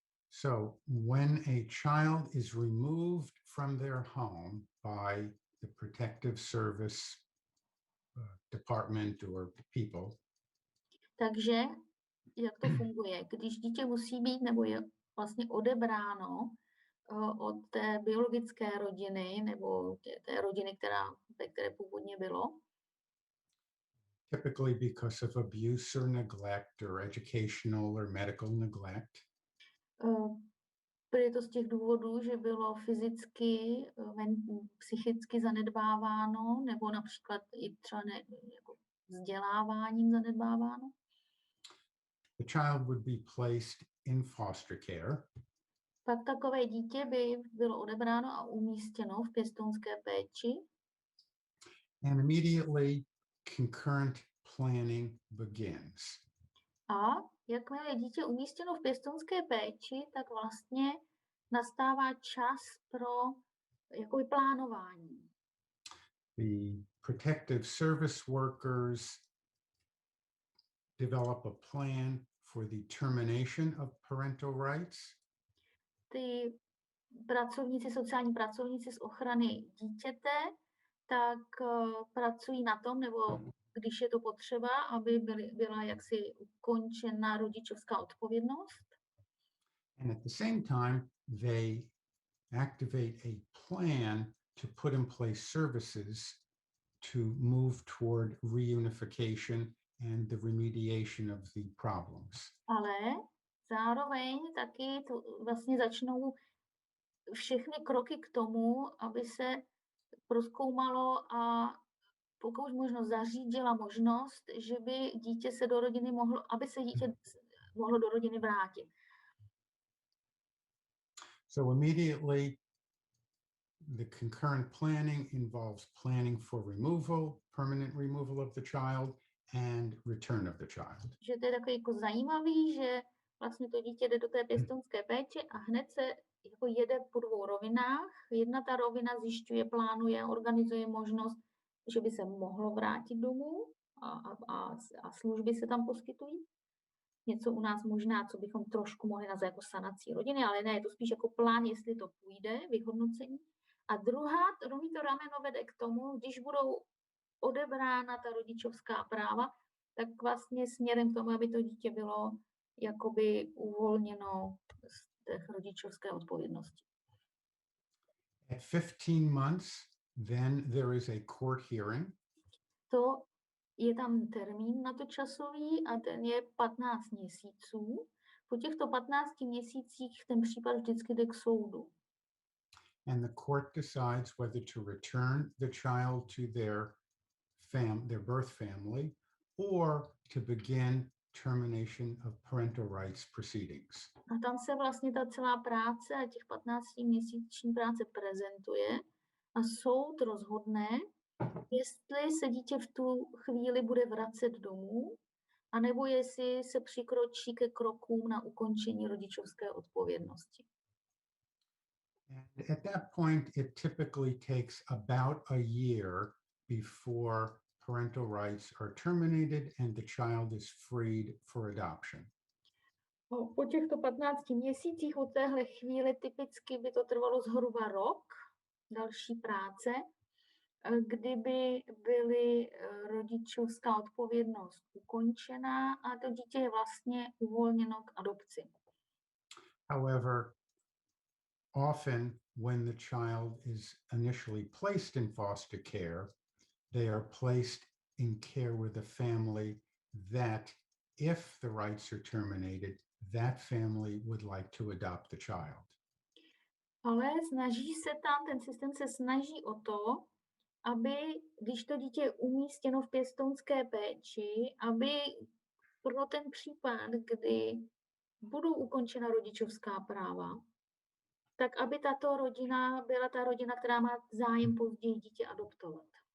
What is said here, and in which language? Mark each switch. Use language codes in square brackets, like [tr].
[en] So when a child is removed from their home by the protective service department or people, [cs] takže jak to funguje? Když dítě musí být nebo je vlastně odebráno od té biologické rodiny nebo té rodiny, ve které původně bylo. [en] Typically because of abuse or neglect or educational or medical neglect. [cs] Je to z těch důvodů, že bylo fyzicky, psychicky zanedbáváno nebo například i třeba jako vzděláváním zanedbáváno. [en] The child would be placed in foster care. [cs] Pak takové dítě by bylo odebráno a umístěno v pěstounské péči. [en] And immediately concurrent planning begins. [cs] A jakmile je dítě umístěno v pěstounské péči, tak vlastně nastává čas pro jakoby plánování. [en] The protective service workers develop a plan for the termination of parental rights. [cs] Ty sociální pracovníci z ochrany dítěte, tak pracují na tom, nebo když je to potřeba, aby byla jaksi ukončena rodičovská odpovědnost. [en] And at the same time, they activate a plan to put in place services to move toward reunification and the remediation of the problems. [cs] Ale zároveň taky to vlastně začnou všechny kroky k tomu, aby se prozkoumalo a pokud možno zařídila možnost, že by dítě se do rodiny mohlo, aby se dítě mohlo do rodiny vrátit. [en] So immediately, the concurrent planning involves planning for removal, permanent removal of the child, and return of the child. [cs] Že to je takový jako zajímavý, že vlastně to dítě jde do té pěstounské péče a hned se jako jede po dvou rovinách. Jedna ta rovina zjišťuje, plánuje, organizuje možnost, že by se mohlo vrátit domů a služby se tam poskytují. Něco u nás možná, co bychom trošku mohli nazvat jako sanací rodiny, ale ne, je to spíš jako plán, jestli to půjde, vyhodnocení. A druhý to rameno vede k tomu, když budou odebrána ta rodičovská práva, tak vlastně směrem k tomu, aby to dítě bylo jakoby uvolněno z té rodičovské odpovědnosti. [en] At 15 months, then there is a court hearing. [cs] To je tam termín na to časový a ten je 15 měsíců. Po těchto 15 měsících ten případ vždycky jde k soudu. [en] And the court decides whether to return the child to their birth family or to begin termination of parental rights proceedings. [cs] A tam se vlastně ta celá práce a těch 15měsíční práce prezentuje a soud rozhodne, jestli se dítě v tu chvíli bude vracet domů, anebo jestli se přikročí ke krokům na ukončení rodičovské odpovědnosti. [en] And at that point, it typically takes about a year before parental rights are terminated and the child is freed for adoption. [cs] Po těchto 15 měsících od téhle chvíli typicky by to trvalo zhruba rok, další práce, kdyby byly rodičovská odpovědnost ukončená a to dítě je vlastně uvolněno k adopci. [en] However, often when the child is initially placed in foster care, they are placed in care with a family that, if the rights are terminated, that family would like to adopt the child. [cs] Ale ten systém se snaží o to, aby, když to dítě je umístěno v pěstounské péči, aby pro ten případ, kdy budou ukončena rodičovská práva, tak aby tato rodina byla ta rodina, která má zájem později dítě adoptovat.